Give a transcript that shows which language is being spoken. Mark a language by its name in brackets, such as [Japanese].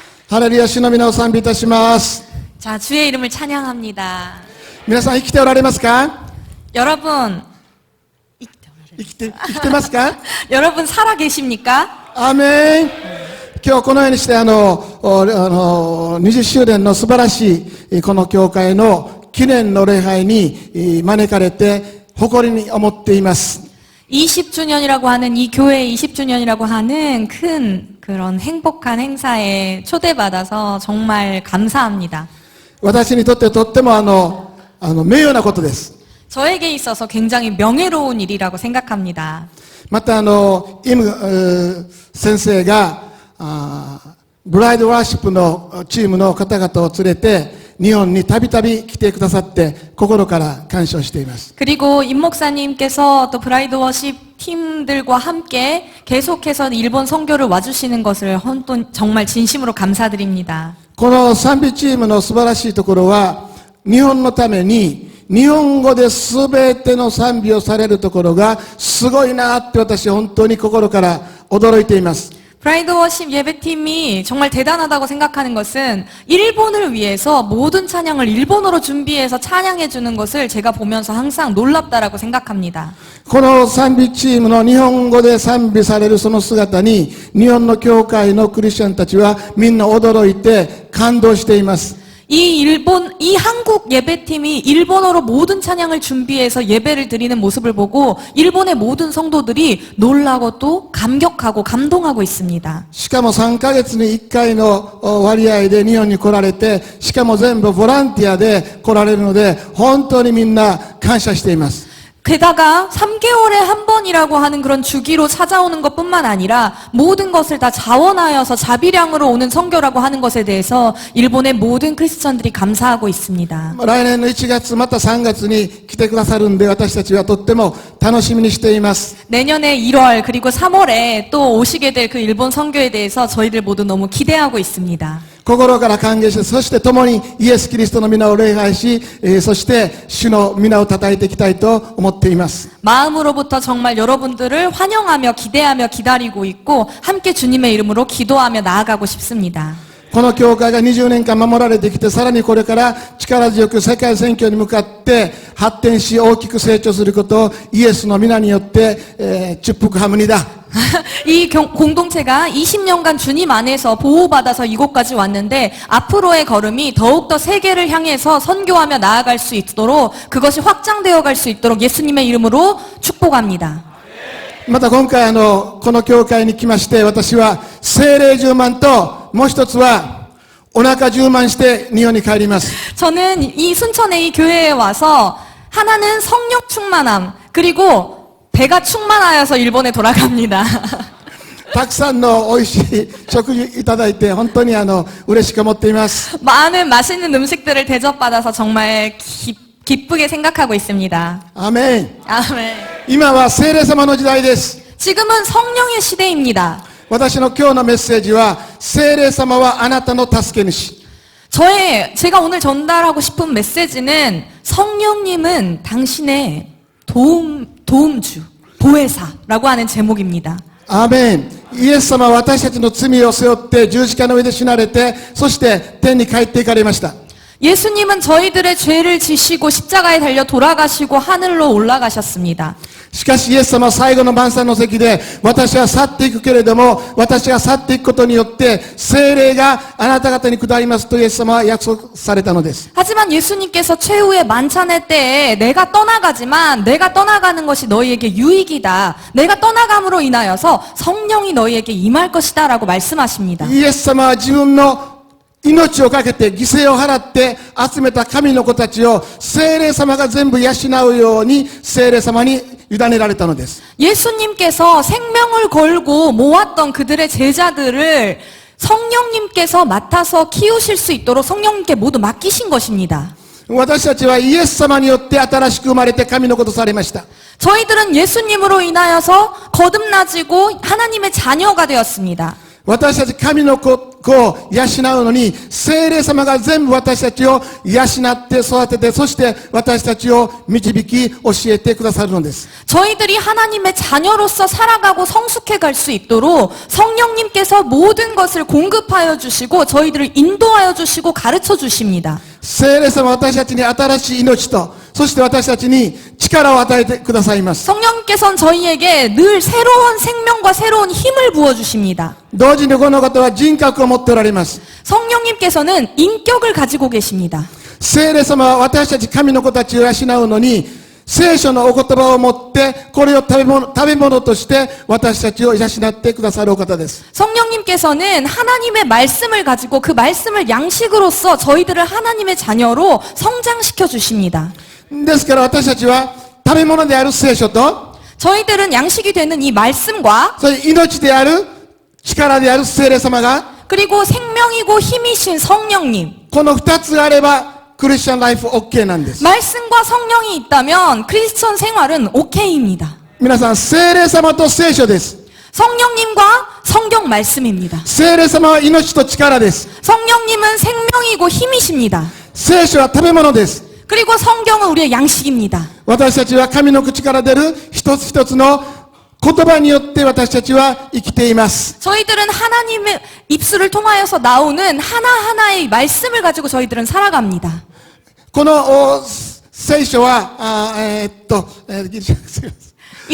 [Korean] 할렐루야, 주의 [Japanese] 皆を賛美いたします. [Korean] 자, 주의 이름을 찬양합니다. [Japanese] 皆さん生きておられますか? [Korean] 여러분 [Japanese] 生きてますか? [Korean] 여러분 살아 계십니까? [Japanese] アーメン。今日このようにして20周年の素晴らしいこの教会の記念の礼拝に招かれて誇りに思っています。 [Korean] 20주년이라고 하는 이 교회 20주년이라고 하는 큰 그런 행복한 행사에 초대받아서 정말 감사합니다. [Japanese] 私にとってとっても名誉なことです。 [Korean] 저에게 있어서 굉장히 명예로운 일이라고 생각합니다. [Japanese] またイム先生がブライドワーシップのチームの方々を連れて日本にたびたび来てくださって心から感謝しています。 [Korean] 그리고 임 목사님께서 또 브라이드 워십 팀들과 함께 계속해서 일본 선교를 와주시는 것을 정말 진심으로 감사드립니다. [Japanese] この賛美チームの素晴らしいところは日本のために日本語で全ての賛美をされるところがすごいなって私本当に心から驚いています。 [Korean] 브라이드 워십 예배팀이 정말 대단하다고 생각하는 것은 일본을 위해서 모든 찬양을 일본어로 준비해서 찬양해 주는 것을 제가 보면서 항상 놀랍다라고 생각합니다. [Japanese] この賛美チームの日本語で賛美されるその姿に、日本の教会のクリスチャンたちはみんな驚いて感動しています。 [Korean] 이 한국 예배팀이 일본어로 모든 찬양을 준비해서 예배를 드리는 모습을 보고 일본의 모든 성도들이 놀라고 또 감격하고 감동하고 있습니다. [Japanese] しかも3ヶ月に1回の割合で日本に来られて、しかも全部ボランティアで来られるので、本当にみんな感謝しています。 [Korean] 게다가 3개월에 한 번이라고 하는 그런 주기로 찾아오는 것뿐만 아니라 모든 것을 다 자원하여서 자비량으로 오는 선교라고 하는 것에 대해서 일본의 모든 크리스천들이 감사하고 있습니다. [Japanese] 来年の1月また3月に来てくださるんで、私たちはとっても楽しみにしています。 [Korean] 내년에 1월 그리고 3월에 또 오시게 될 그 일본 선교에 대해서 저희들 모두 너무 기대하고 있습니다. [Japanese] 心から歓迎して、そして共にイエス・キリストの皆を礼拝し、そして主の皆を称えていきたいと思っています。 [Korean] 마음으로부터 정말 여러분들을 환영하며 기대하며 기다리고 있고 함께 주님의 이름으로 기도하며 나아가고 싶습니다. [Japanese] この教会が20年間守られてきて、さらにこれから力強く世界選挙に向かって発展し大きく成長することをイエスの皆によって、 [Korean] 축복합니다. 이 공동체가 20년간 주님 안에서 보호받아서 이곳까지 왔는데 앞으로의 걸음이 더욱더 세계를 향해서 선교하며 나아갈 수 있도록 그것이 확장되어 갈 수 있도록 예수님의 이름으로 축복합니다. [Japanese] また今回この教会に来まして、私は聖霊充満ともう一つはお腹充満して日本に帰ります。 [Korean] 저는 이 순천의 이 교회에 와서 하나는 성령 충만함 그리고 배가 충만하여서 일본에 돌아갑니다. [Japanese] たくさんの美味しい食事いただいて本当に嬉しく思っています。 [Korean] 많은 맛있는 음식들을 대접받아서 정말 기쁘게 생각하고 있습니다. [Japanese] アーメン。 [Korean] 아멘. [Japanese] 今は聖霊様の時代です。 [Korean] 지금은 성령의 시대입니다. [Japanese] 私の今日のメッセージは、聖霊様はあなたの助け主。 [Korean] 제가 오늘 전달하고 싶은 메시지는 성령님은 당신의 도움주, 보혜사라고 하는 제목입니다. [Japanese] アーメン。イエス様は私たちの罪を背負って十字架の上で死なれて、そして天に帰っていかれました。 [Korean] 예수님은 저희들의 죄를 지시고 십자가에 달려 돌아가시고 하늘로 올라가셨습니다. [Japanese] しかしイエス様は最後の晩餐の席で、私は去っていくけれども、私が去っていくことによって聖霊があなた方に下りますとイエス様は約束されたのです。 [Korean] 하지만 예수님께서 최후의 만찬의 때에 내가 떠나가지만 내가 떠나가는 것이 너희에게 유익이다. 내가 떠나감으로 인하여서 성령이 너희에게 임할 것이다 라고 말씀하십니다. [Japanese] イエス様は自分の命をかけて犠牲を払って集めた神の子たちを聖霊様が全部養うように聖霊様に委ねられたのです。 [Korean] 예수님께서 생명을 걸고 모았던 그들의 제자들을 성령님께서 맡아서 키우실 수 있도록 성령님께 모두 맡기신 것입니다. [Japanese] 私たちはイエス様によって新しく生まれて神の子とされました。 [Korean] 저희들은 예수님으로 인하여서 거듭나지고 하나님의 자녀가 되었습니다. [Japanese] 私たち神の子を養うのに聖霊様が全部私たちを養って育てて、そして私たちを導き教えてくださるのです。 [Korean] 저희들이 하나님의 자녀로서 살아가고 성숙해 갈 수 있도록 성령님께서 모든 것을 공급하여 주시고 저희들을 인도하여 주시고 가르쳐 주십니다. [Japanese] 聖霊様は私たちに新しい命と、そして私たちに力を与えてくださいます。 [Korean] 성령님께서는 저희에게 늘 새로운 생명과 새로운 힘을 부어 주십니다. [Japanese] 同時にこの方は人格を持っておられます。 [Korean] 성령님께서는 인격을 가지고 계십니다. [Japanese] 聖霊様は私たち神の子たちを養うのに、聖書のお言葉を持ってこれを食べ物として私たちを養ってくださるお方です。 [Korean] 성령님께서는 하나님의 말씀을 가지고 그 말씀을 양식으로서 저희들을 하나님의 자녀로 성장시켜 주십니다. [Japanese] ですから私たちは食べ物である聖書と、 [Korean] 저희들은 양식이 되는 이 말씀과 [Japanese] それ命である力である聖霊様が、 [Korean] 그리고 생명이고 힘이신 성령님, [Japanese] この二つがあればクリスチャンライフ OK なんです。 [Korean] 말씀과 성령이 있다면 크리스천 생활은 오케이입니다. [Japanese] 皆さん、聖霊様と聖書です。 [Korean] 성령님과 성경 말씀입니다. [Japanese] 聖霊様は命と力です。 [Korean] 성령님은 생명이고 힘이십니다. [Japanese] 聖書は食べ物です。 [Korean] 그리고 성경은 우리의 양식입니다. [Japanese] 私たちは神の口から出る一つ一つの言葉によって私たちは生きています。 [Korean] 저희들은 하나님의 입술을 통하여서 나오는 하나하나의 말씀을 가지고 저희들은 살아갑니다. [Japanese] この聖書は、ギリシャすいません